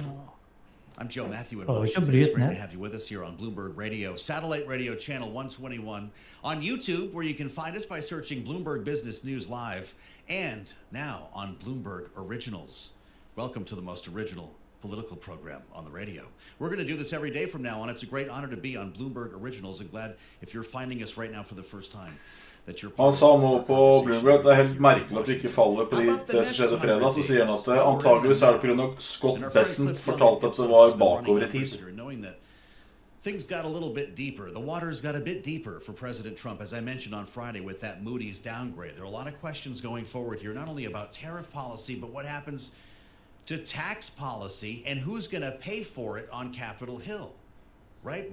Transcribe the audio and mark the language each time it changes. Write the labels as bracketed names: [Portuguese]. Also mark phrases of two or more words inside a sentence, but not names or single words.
[English] I'm Joe Matthew in Washington. It's great to have you with us here on Bloomberg Radio, satellite radio channel 121, on YouTube, where you can find us by searching Bloomberg Business News Live, and now on Bloomberg Originals. Welcome to the most original political program on the radio. We're going to do this every day from now on. It's a great honor to be on Bloomberg Originals, and glad if you're finding us right now for the first time. that you're [Norwegian] Han sa nå på Bloomberg at det helt merkelig at vi ikke faller på det som skjedde fredag. Så sier han at antageligvis det på grunn av Scott Bessent fortalte at det var bakover I tid. [English] Things got a little bit deeper. The waters got a bit deeper for President Trump, as I mentioned on Friday with that Moody's downgrade. There are a lot of questions going forward here, not only about tariff policy, but what happens to tax policy and who's going to pay for it on Capitol Hill, right?